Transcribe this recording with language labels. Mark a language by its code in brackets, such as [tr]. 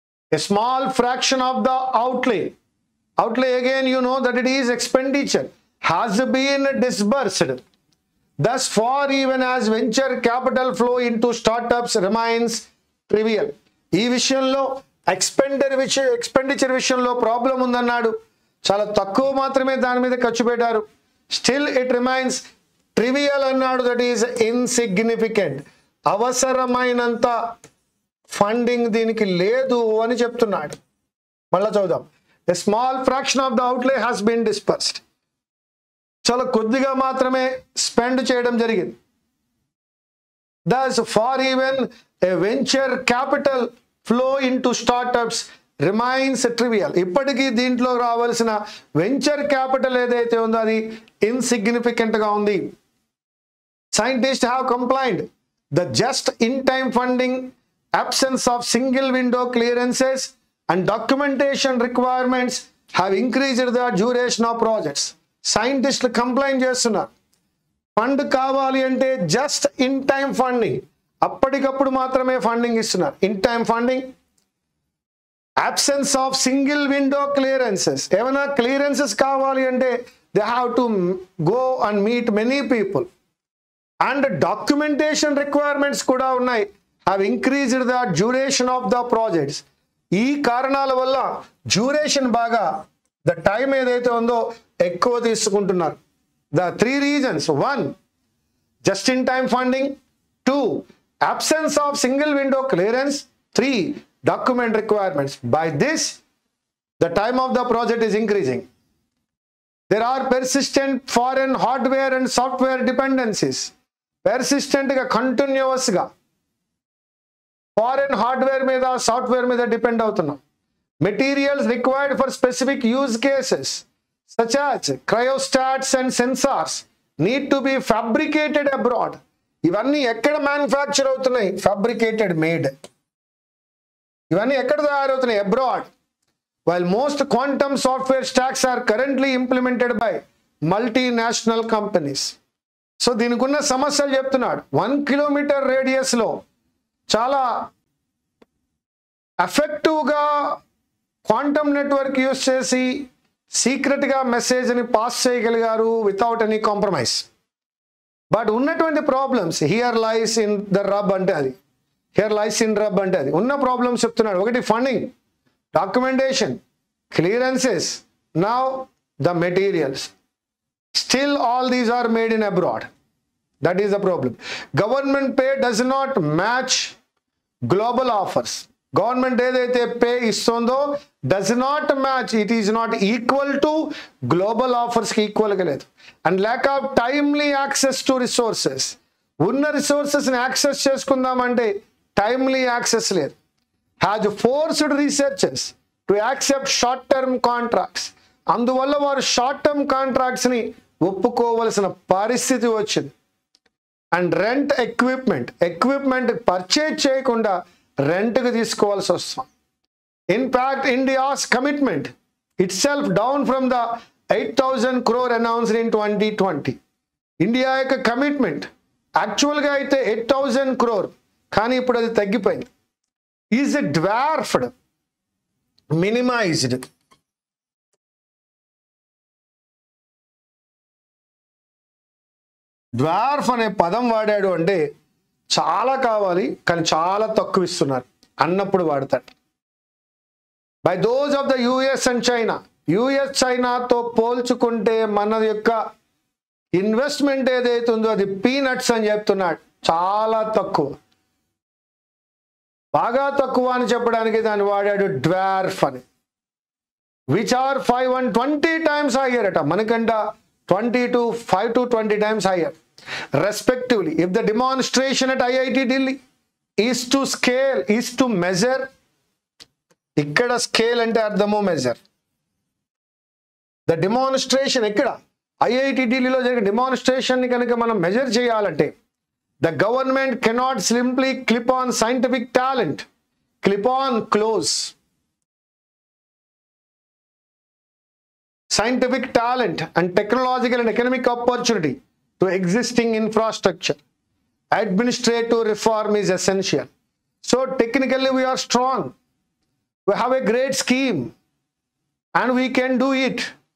[en] A small fraction of the outlay again you know that it is expenditure, has been disbursed. Thus far, even as venture capital flow into startups remains trivial. [te] ఈ విషయంలో expenditure విషయంలో problem ఉందన్నాడు. చాలా తక్కువ మాత్రమే దాని మీద ఖర్చు పెట్టారు. [en] still it remains trivial [te] అన్నాడు, [en] That is insignificant. [te] అవసరమైనంత ఫండింగ్ దీనికి లేదు అని చెప్తున్నాడు. మళ్ళా చూద్దాం. [en] A small fraction of the outlay has been dispersed. [te] చాలా కొద్దిగా మాత్రమే స్పెండ్ చేయడం జరిగింది. [en] Thus, for even a venture capital flow into startups remains trivial. [te] ఇప్పటికీ దీంట్లో రావాల్సిన వెంచర్ క్యాపిటల్ ఏదైతే ఉందో అది ఇన్సిగ్నిఫికెంట్ గా ఉంది. [en] Scientists have complained the just in time funding, absence of single window clearances and documentation requirements have increased the duration of projects. Scientists complain [te] చేస్తున్నారు, fund కావాలి అంటే [en] just in time funding, [te] అప్పటికప్పుడు మాత్రమే ఫండింగ్ ఇస్తున్నారు. [en] In time funding, absence of single window clearances. [te] ఏమైనా clearances కావాలి అంటే [en] they have to go and meet many people. And documentation requirements [te] కూడా ఉన్నాయి, [en] have increased the duration of the projects. [te] ఈ కారణాల వల్ల డ్యూరేషన్ బాగా, ద టైం ఏదైతే ఉందో ఎక్కువ తీసుకుంటున్నారు. [en] The three reasons: 1, just in time funding; 2, absence of single window clearance; 3, document requirements. By this, the time of the project is increasing. There are persistent foreign hardware and software dependencies. [te] Persistent ga, continuous ga foreign hardware మీద, software మీద depend అవుతున్నాం. [en] Materials required for specific use cases such as cryostats and sensors need to be fabricated abroad. [te] ఇవన్నీ ఎక్కడ manufacture అవుతున్నాయి? Fabricated, made. ఇవన్నీ ఎక్కడ తయారవుతున్నాయి? Abroad. [en] While most quantum software stacks are currently implemented by multinational companies. [te] So దీనికి ఉన్న సమస్యలు చెప్తున్నాడు. 1 కిలోమీటర్ రేడియస్లో చాలా ఎఫెక్టివ్గా క్వాంటమ్ నెట్వర్క్ యూజ్ చేసి సీక్రెట్గా మెసేజ్ని పాస్ చేయగలిగారు [en] Without any compromise. [te] బట్ ఉన్నటువంటి problems, [en] here lies in the rub [te] అంటే అది, [en] here lies in rub [te] అంటే అది ఉన్న ప్రాబ్లమ్స్ చెప్తున్నాడు. ఒకటి funding, documentation, clearances, [en] Now the materials. Still all these are made in abroad. That is the problem. Government pay does not match global offers. Government [te] ఏదైతే pay ఇస్తుందో [en] does not match, it is not equal to global offers [te] కి equal గా లేదు. [en] And lack of timely access to resources. [te] ఉన్న రిసోర్సెస్ని access చేసుకుందామంటే timely access లేదు. [en] Has forced researchers to accept short term contracts. [te] అందువల్ల వారు short term కాంట్రాక్ట్స్ని ఒప్పుకోవలసిన పరిస్థితి వచ్చింది. అండ్ రెంట్ ఎక్విప్మెంట్ పర్చేజ్ చేయకుండా రెంట్కి తీసుకోవాల్సి వస్తుంది. [en] In fact India's commitment itself down from the 8,000 crore announced in 2020. [te] India యొక్క కమిట్మెంట్ యాక్చువల్గా అయితే 8,000 crore, కానీ ఇప్పుడు అది తగ్గిపోయింది. [en] Is dwarfed, minimized. [te] డ్వార్ఫ్ అనే పదం వాడాడు అంటే చాలా కావాలి కానీ చాలా తక్కువ ఇస్తున్నారు అన్నప్పుడు వాడతాడు. [en] By those of the US and China. [te] US చైనాతో పోల్చుకుంటే మన యొక్క ఇన్వెస్ట్మెంట్ ఏదైతే ఉందో అది పీనట్స్ అని చెప్తున్నాడు. చాలా తక్కువ, బాగా తక్కువ అని చెప్పడానికి దాన్ని వాడాడు డ్వార్ఫ్ అని. [en] which are 5 and 20 times higher [te] అట, మనకంట [en] 5 to 20 times higher respectively. If the demonstration at IIT Delhi is to scale, is to measure, [te] ఇక్కడ స్కేల్ అంటే అర్థము మెజర్. [en] the demonstration [te] ఇక్కడ ఐఐటి ఢిల్లీలో జరిగిన [en] డెమాన్స్ట్రేషన్ని [te] కనుక మనం మెజర్ చేయాలంటే [en] The government cannot simply clip on scientific talent, clip on close. Scientific talent and technological and economic opportunity to existing infrastructure. Administrative reform is essential. So technically we are strong. We have a great scheme and we can do it.